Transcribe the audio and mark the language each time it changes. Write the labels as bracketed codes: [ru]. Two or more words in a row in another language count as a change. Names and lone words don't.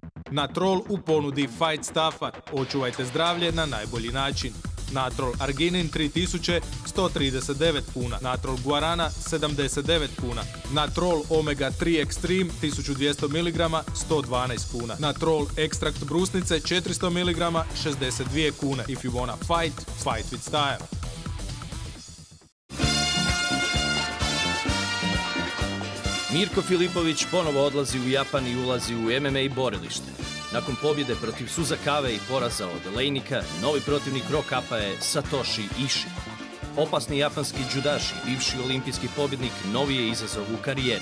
[hr] Natrol u ponudi Fight Staffa. Očuvajte zdravlje na najbolji način. Natrol Arginin 3000, 139 kuna. Natrol Guarana 79 kuna. Natrol Omega 3 Extreme 1200 mg 112 kuna. Natrol Ekstrakt brusnice 400 mg 62 kune. [en] If you wanna fight, fight with style. [hr] Mirko Filipović ponovo odlazi u Japan i ulazi u MMA borilište. Nakon pobjede protiv Suzakave i poraza od Lejnika, novi protivnik Ro-Kapa je Satoshi Ishii. Opasni japanski džudaši, bivši olimpijski pobjednik, novi je izazov u karijeri.